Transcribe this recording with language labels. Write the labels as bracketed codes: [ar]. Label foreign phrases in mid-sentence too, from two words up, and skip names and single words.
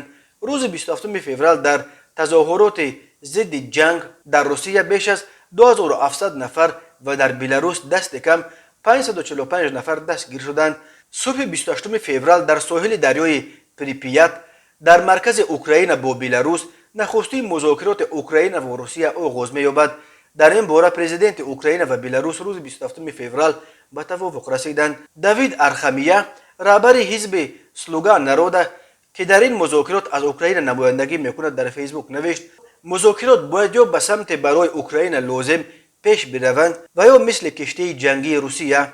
[tg] рӯзи 27 феврал дар тазоҳуроти зидди ҷанг дар Русия беш аз 2700 нафар ва дар Беларус дасти кам 545 нафар дастгир шуданд. субҳи 28 феврал дар соҳили дарёи Припият дар маркази Украина бо Беларус нахустин музокироти Украина ва Русия оғоз меёбад. дар ин бора президенти Украина ва Беларус рӯзи 27 феврал [fa] به توافق رسیدند. دوید ارخمیه رهبر حزب سلوگا نرودا که در این مذاکرات از اوکراین نمایندگی میکند در فیسبوک نوشت مذاکرات باید یا به سمت برای اوکراین لازم پیش بروند و یا مثل کشتی جنگی روسیه.